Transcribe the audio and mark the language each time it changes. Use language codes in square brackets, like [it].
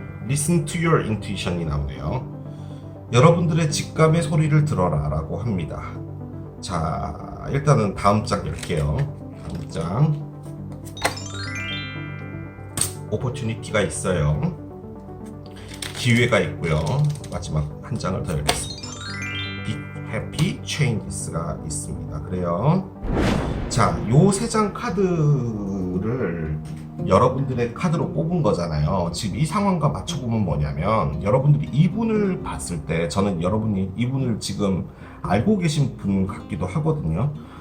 [en] Listen to your intuition이 [ko] 나오네요. 여러분들의 직감의 소리를 들어라 라고 합니다. 자, 일단은 다음 장 열게요. 다음 장 오퍼튜니티가 있어요. 기회가 있고요. 마지막 한 장을 더 열겠습니다. Big Happy Changes가 있습니다. 그래요. 자, 요 세 장 카드를 여러분들의 카드로 뽑은 거잖아요. 지금 이 상황과 맞춰보면 뭐냐면 여러분들이 이분을 봤을 때 저는 여러분이 이분을 지금 알고 계신 분 같기도 하거든요.